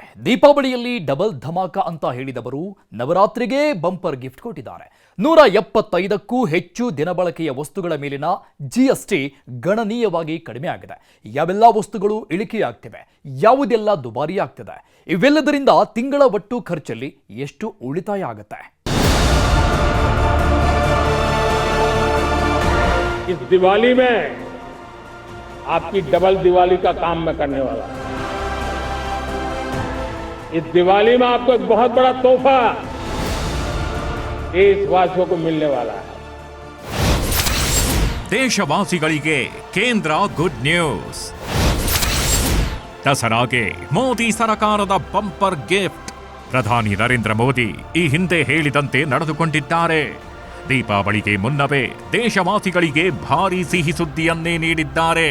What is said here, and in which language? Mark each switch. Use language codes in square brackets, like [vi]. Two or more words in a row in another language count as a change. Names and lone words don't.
[kn] ದೀಪಾವಳಿಯಲ್ಲಿ ಡಬಲ್ ಧಮಾಕ ಅಂತ ಹೇಳಿದವರು ನವರಾತ್ರಿಗೆ [en] bumper gift [kn] ಕೊಟ್ಟಿದ್ದಾರೆ. 175ಕ್ಕೂ ಹೆಚ್ಚು ದಿನಬಳಕೆಯ ವಸ್ತುಗಳ ಮೇಲಿನ ಜಿಎಸ್ಟಿ ಗಣನೀಯವಾಗಿ ಕಡಿಮೆ ಆಗಿದೆ. ಯಾವೆಲ್ಲ ವಸ್ತುಗಳು ಇಳಿಕೆಯಾಗ್ತಿವೆ, ಯಾವುದೆಲ್ಲ ದುಬಾರಿಯಾಗ್ತಿದೆ, ಇವೆಲ್ಲದರಿಂದ ತಿಂಗಳ ಒಟ್ಟು ಖರ್ಚಲ್ಲಿ ಎಷ್ಟು ಉಳಿತಾಯ ಆಗುತ್ತೆ? [hi] इस दिवाली में आपकी डबल दिवाली का काम मैं करने वाला हूं। इस दिवाली में आपको एक बहुत बड़ा तोहफा देशवासियों को मिलने वाला है। [kn] ದೇಶವಾಸಿಗಳಿಗೆ ಕೇಂದ್ರ [en] good news. [kn] ದಸರಾಗೆ ಮೋದಿ ಸರ್ಕಾರದ [en] bumper gift. [kn] ಪ್ರಧಾನಿ ನರೇಂದ್ರ ಮೋದಿ ಈ ಹಿಂದೆ ಹೇಳಿದಂತೆ ನಡೆದುಕೊಂಡಿದ್ದಾರೆ. ದೀಪಾವಳಿಗೆ ಮುನ್ನವೇ ದೇಶವಾಸಿಗಳಿಗೆ ಭಾರೀ ಸಿಹಿ ಸುದ್ದಿಯನ್ನೇ ನೀಡಿದ್ದಾರೆ.